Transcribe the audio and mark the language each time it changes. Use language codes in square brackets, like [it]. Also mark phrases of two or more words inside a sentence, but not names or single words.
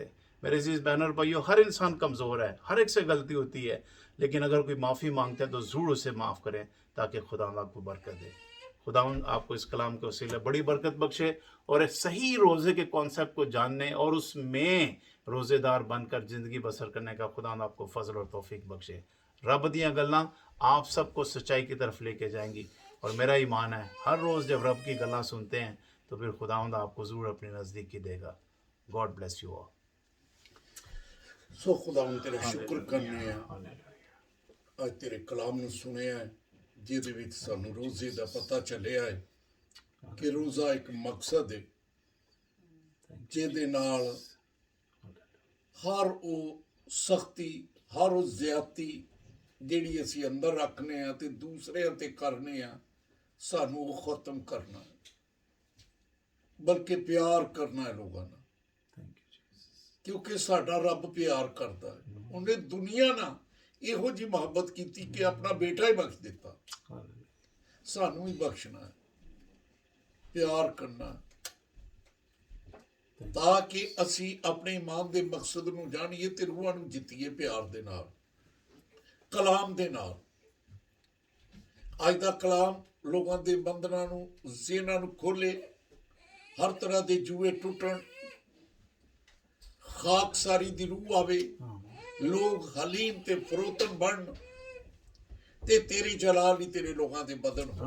[ur] میرے عزیز بہنوں اور بھائیوں، ہر انسان کمزور ہے، ہر ایک سے غلطی ہوتی ہے، لیکن اگر کوئی معافی مانگتا ہے تو ضرور اسے معاف کریں تاکہ خدا آپ کو برکت دے۔ خدا آپ کو اس کلام کے وسیلے بڑی برکت بخشے اور ایک صحیح روزے کے کانسیپٹ کو جاننے اور اس میں روزے دار بن کر زندگی بسر کرنے کا خدا آپ کو فضل اور توفیق بخشے۔ [pa] رب دیاں گلاں [ur] آپ سب کو سچائی کی طرف لے کے جائیں گی، اور میرا ایمان ہے ہر روز جب رب کی گلاں سنتے ہیں تو پھر خداوند آپ کو ضرور اپنی نزدیکی دے گا۔ [en] God bless you all. [pa] سو خداوند تیرا شکر کرنے ہیں اج تیرے کلام نو سنیا ہے جہدے وچ سانو روزے دا پتہ چلیا ہے کہ روزہ ایک مقصد ہے جہدے نال ہر او سختی، ہر او زیادتی جیڑی اسی اندر رکھنے ہیں تے دوسرے تے کرنے ہیں، سانو وہ ختم کرنا ہے، بلکہ پیار کرنا ہے لوگاں نال، کیونکہ ساڈا رب پیار کرتا ہے۔ انہیں دنیا نہ یہو جی محبت کیتی کہ اپنا بیٹا ہی بخش دیتا، سانو ہی بخشنا ہے۔ ਪਿਆਰ ਕਰਨਾ, ਤਾਂ ਕਿ ਅਸੀਂ ਆਪਣੇ ਇਮਾਨ ਦੇ ਮਕਸਦ ਨੂੰ ਜਾਣੀਏ ਤੇ ਰੂਹਾਂ ਨੂੰ ਜਿੱਤੀਏ ਪਿਆਰ ਦੇ ਨਾਲ, ਕਲਾਮ ਦੇ ਨਾਲ। ਅੱਜ ਦਾ ਕਲਾਮ ਲੋਕਾਂ ਦੇ ਬੰਧਨਾਂ ਨੂੰ, ਜ਼ਿਹਨਾਂ ਨੂੰ ਖੋਲੇ, ਹਰ ਤਰ੍ਹਾਂ ਦੇ ਜੂਏ ਟੁੱਟਣ, ਖਾਕਸਾਰੀ ਦੀ ਰੂਹ ਆਵੇ, ਲੋਕ ਹਲੀਮ ਤੇ ਫਰੋਤਨ ਬਣਨ ਤੇ ਤੇਰੀ ਜਲਾਲ ਹੀ ਤੇਰੇ ਲੋਕਾਂ ਦੇ ਬਦਨ ਹੋਣ।